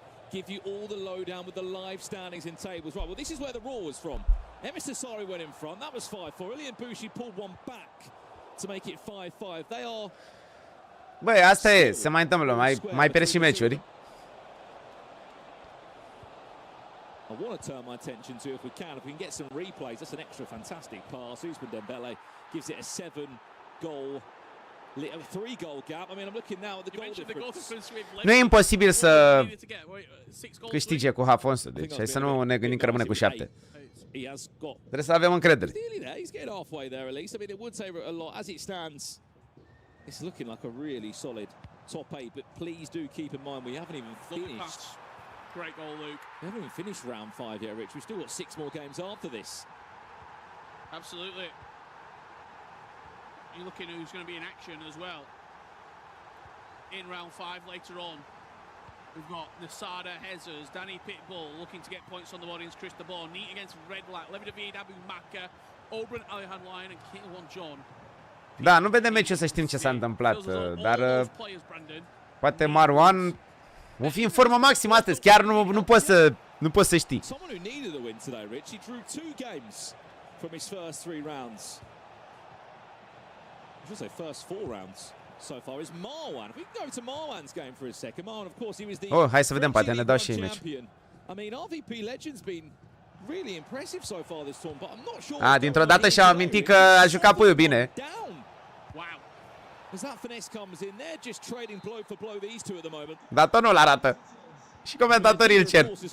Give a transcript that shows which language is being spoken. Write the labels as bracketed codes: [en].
[en] Give you all the lowdown with the live standings and tables. Right, well, this is where the raw was from. MS Dosseri went in front. That was 5-4. Ilian Bushi pulled one back to make it 5-5. They are... [ro] Băi, asta e, se mai întâmplă, mai pierd și meciuri. [en] I want to turn my attention to, if we can get some replays. That's an extra fantastic pass. Ousmane Dembele gives it a 7-goal, 3-goal gap. I mean, I'm looking now at the goal difference. [ro] Nu e imposibil să câștige cu Jafonso, deci hai să nu ne gândim că rămâne cu 7. Trebuie să avem încredere. [en] He's getting halfway there at least. I mean, it would say a lot as it stands. It's looking like a really solid top 8, but please do keep in mind we haven't even finished. Great goal, Luke. We haven't even finished round 5 yet, Rich. We've still got 6 more games after this. Absolutely. You're looking who's going to be in action as well. In round 5 later on, we've got Nasada Hezers, Danny Pitbull looking to get points on the board against Chris de Boer. Neat against Red Black, Levi David, Abu Maka, Oberon, Alihan Lyon and Keilwan John. [ro] Da, nu vedem meciul să știm ce s-a întâmplat, dar poate Marwan o fi în formă maximă astăzi, chiar nu poți să știi. [en] Someone who needed a win today, Rich. He drew 2 games from his first 3 rounds. I should say first 4 rounds so far is Marwan. If we can go to Marwan's game for a second. Marwan, of course, he was the [ro] hai să vedem, poate ne dau și meci. [en] I mean, RVP Legends been really impressive so far this tournament, but I'm not sure. [ro] Dintr-o dată și-a amintit că a jucat Puiu bine. [en] Wow. As that finesse comes in, they're just trading blow for blow these two at the moment. [ro] Dar tot nu-l arată. Și comentatorii îl cer.